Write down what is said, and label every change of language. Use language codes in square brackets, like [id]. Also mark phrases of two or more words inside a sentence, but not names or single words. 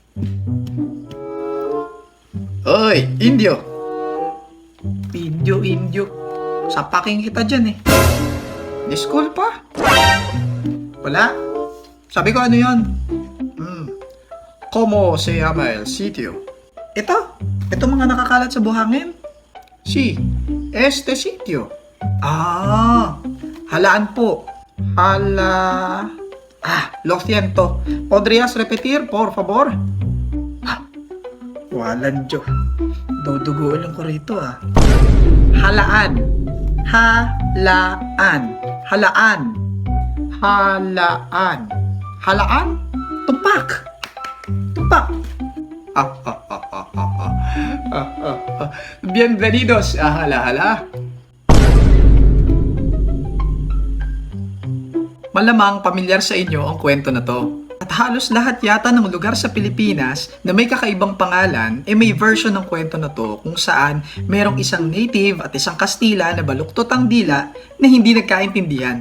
[tl] Oy, Indio! Indio. Sapaking kita dyan eh. Di school pa? Wala. Sabi ko ano yun? [es] ¿Cómo se llama el sitio? [tl] Ito mga nakakalat sa buhangin. [es] Si, este sitio. [tl] Halaan po. [es] Lo siento. ¿Podrías repetir, por favor? [tl] Walang Diyo. Dudugulan ko rito Halaan. Halaan? Tumpak. [es] Bienvenidos a Hala-Hala. [tl] Malamang pamilyar sa inyo ang kwento na to. At halos lahat yata ng lugar sa Pilipinas na may kakaibang pangalan may version ng kwento na to kung saan merong isang native at isang Kastila na baluktot ang dila na hindi nagkaintindihan.